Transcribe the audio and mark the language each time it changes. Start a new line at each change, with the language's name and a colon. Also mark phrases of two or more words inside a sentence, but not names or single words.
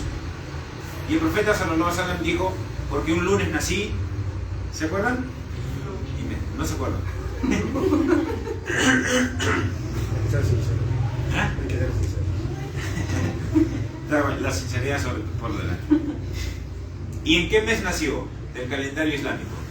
Spanish: Y el profeta
Arabic: صلى الله عليه وسلم
Spanish: dijo, porque un lunes nací. ¿Se acuerdan? No se acuerdan. ¿Ah? La sinceridad por delante. ¿Y en qué mes nació del calendario islámico?